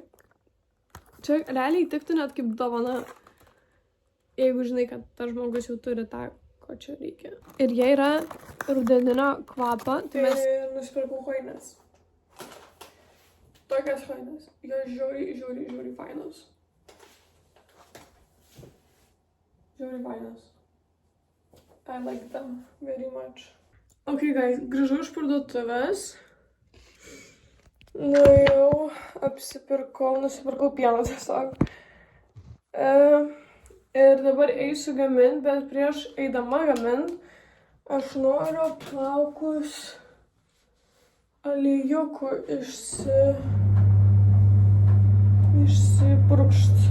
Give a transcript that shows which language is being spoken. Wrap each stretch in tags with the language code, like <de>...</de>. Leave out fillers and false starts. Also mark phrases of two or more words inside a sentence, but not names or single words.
<lt>Čia realiai tiktų net kaip dovana, jeigu žinai, kad tas žmogus jau turi tą, ko čia reikia. Ir jie yra rudeninio kvapo. Tai mes nusipirkau kojines. Tokias kojines. Jos žiauriai fainos. Žiauriai fainos.</lt> <en>I like them very much. Ok, guys,</en> <lt>grįžau iš parduotuvės. Nuėjau, nusipirkau pieną tiesiog. Ir dabar eisiu gaminti, bet prieš eidama gaminti, aš noriu plaukus aliejukų išsipurkšt.</lt>